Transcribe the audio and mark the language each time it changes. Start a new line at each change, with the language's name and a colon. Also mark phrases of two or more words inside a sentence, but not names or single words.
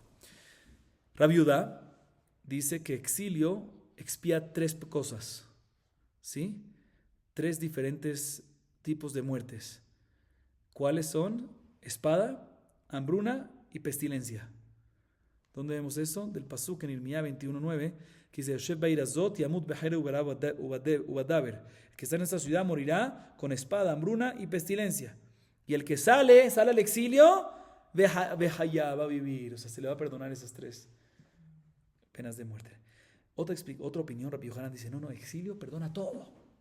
Spanish: Rabbi Yehuda dice que exilio expía 3 cosas, ¿sí? 3 diferentes tipos de muertes. ¿Cuáles son? Espada, hambruna y pestilencia. ¿Dónde vemos eso? Del Pasuk en Irmía 21:9, que dice,
Hebrew: היושב בעיר הזאת ימות בחרב ובדבר.
Spanish: El que está en esta ciudad morirá con espada, hambruna y pestilencia. Y el que sale al exilio, vejaya, va a vivir. O sea, se le va a perdonar esas 3 penas de muerte. Otra opinión, Rabbi Yohanan dice, no, exilio perdona todo.